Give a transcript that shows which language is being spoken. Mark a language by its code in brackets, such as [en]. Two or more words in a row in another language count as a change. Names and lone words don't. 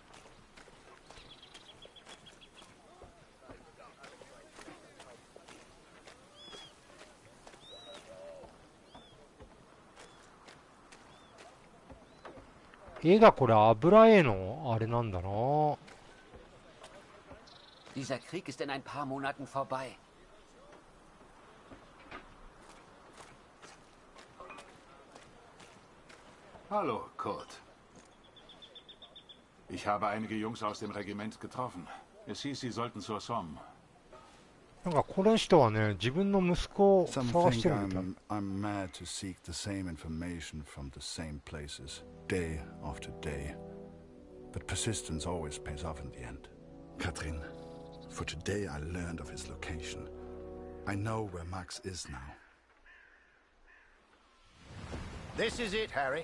[ja] 絵がこれ油絵のあれなんだな。 [de] Dieser Krieg ist in ein paar Monaten vorbei. Hallo, Kurt. Ich habe einige Jungs aus dem Regiment getroffen. Es hieß, sie sollten zur Somme. [ja] なんかこの人はね、自分の息子を [en] Some [ja] 探して [en] think [ja] るみたい。 [en] I'm mad to seek the same information from the same places, day after day. But persistence always pays off in the end. Katrin, for today I learned of his location. I know where Max is now. This is it, Harry.